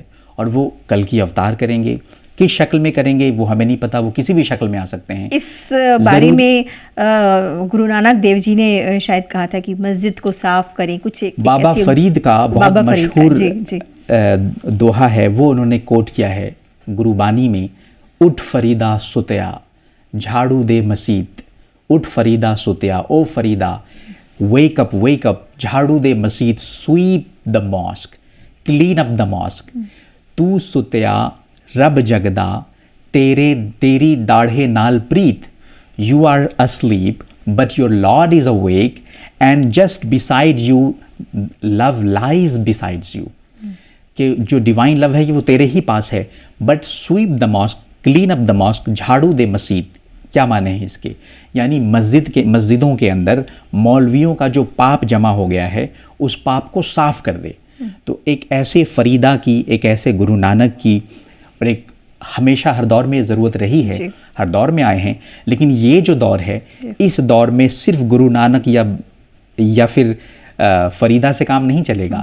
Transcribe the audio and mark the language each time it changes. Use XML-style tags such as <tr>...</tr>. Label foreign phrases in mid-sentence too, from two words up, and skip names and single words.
<hi>और वो कल की अवतार करेंगे, किस शक्ल में करेंगे वो हमें नहीं पता, वो किसी भी शक्ल में आ सकते हैं। इस बारे में गुरु नानक देव जी ने शायद कहा था कि मस्जिद को साफ करें, कुछ बाबा फरीद का बहुत मशहूर दोहा है, वो उन्होंने कोट किया है गुरुबानी में,</hi> <pa>ਉੱਠ ਫਰੀਦਾ ਸੁੱਤਿਆ ਝਾੜੂ ਦੇ ਮਸਜਿਦ, ਉੱਠ ਫਰੀਦਾ ਸੁੱਤਿਆ,</pa> <en>O Farida wake up,</en> <pa>ਝਾੜੂ ਦੇ ਮਸਜਿਦ,</pa> <en>sweep the mosque, clean up the mosque.</en> <pa>ਤੂੰ ਸੁੱਤਿਆ ਰੱਬ ਜਾਗਦਾ ਤੇਰੀ ਡਾਢੇ ਨਾਲ ਪ੍ਰੀਤ,</pa> <en>you are asleep but your Lord is awake and just beside you love lies besides you।</en> <hi>कि जो</hi> <en>divine love</en> <hi>है ये वो तेरे ही पास है,</hi> <en>but sweep the mosque, clean up the mosque,</en> <pa>ਝਾੜੂ ਦੇ ਮਸਜਿਦ।</pa> <hi>क्या माने हैं इसके? यानी मस्जिदों के अंदर मौलवियों का जो पाप जमा हो गया है उस पाप को साफ कर दे। तो एक ऐसे फरीदा की, एक ऐसे गुरु नानक की, और एक हमेशा हर दौर में ज़रूरत रही है, हर दौर में आए हैं, लेकिन ये जो दौर है, इस दौर में सिर्फ गुरु नानक या फिर फरीदा से काम नहीं चलेगा।</hi>